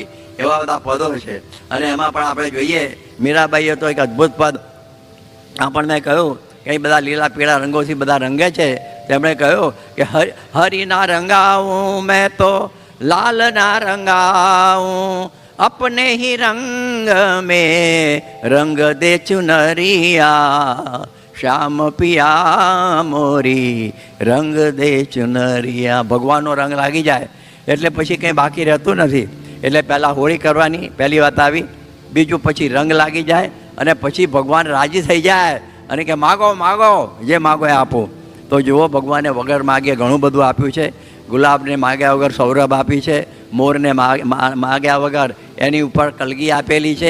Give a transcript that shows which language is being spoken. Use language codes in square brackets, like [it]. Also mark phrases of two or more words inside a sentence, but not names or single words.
[gu] એવા બધા પદો છે. અને એમાં પણ આપણે જોઈએ મીરાબાઈએ તો એક અદ્ભુત પદ આપણને કહ્યું કે બધા લીલા પીળા રંગોથી બધા રંગે છે. તેમણે કહ્યું કે હરિના રંગાવું મેં તો લાલ ના રંગાવું, [hi] अपने ही रंग में रंग दे चुनरिया, श्याम पिया मोरी रंग दे चुनरिया. [gu] ભગવાનનો રંગ લાગી જાય એટલે પછી કંઈ બાકી રહેતું નથી. એટલે પહેલાં હોળી કરવાની પહેલી વાત આવી, બીજું પછી રંગ લાગી જાય અને પછી ભગવાન રાજી થઈ જાય અને કે માગો માગો જે માગો એ આપો. તો જુઓ ભગવાને વગર માગે ઘણું બધું આપ્યું છે. ગુલાબને માગ્યા વગર સૌરભ આપી છે, મોરને માગ્યા વગર એની ઉપર કલગી આપેલી છે.